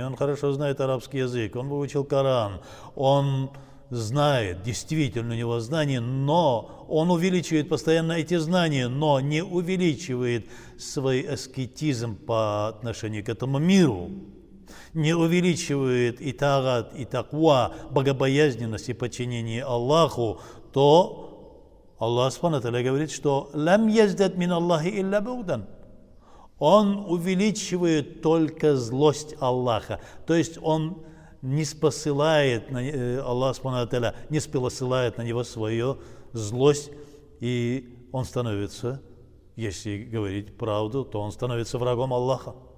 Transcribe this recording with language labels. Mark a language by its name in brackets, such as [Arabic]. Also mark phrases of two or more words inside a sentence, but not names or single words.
[Russian] Он хорошо знает арабский язык, он выучил Коран, он знает, действительно у него знания, но он увеличивает постоянно эти знания, но не увеличивает свой аскетизм по отношению к этому миру, не увеличивает и тагат, и таква, богобоязненность и подчинение Аллаху, то [Arabic] الله سبحانه [Russian] говорит, что [Arabic] «لم يزدد من الله إلا بعدا». [Russian] Он увеличивает только злость Аллаха, то есть он не спосылает [Arabic] الله سبحانه [Russian] не спосылает на него свою злость, и он становится, если говорить правду, то он становится врагом Аллаха.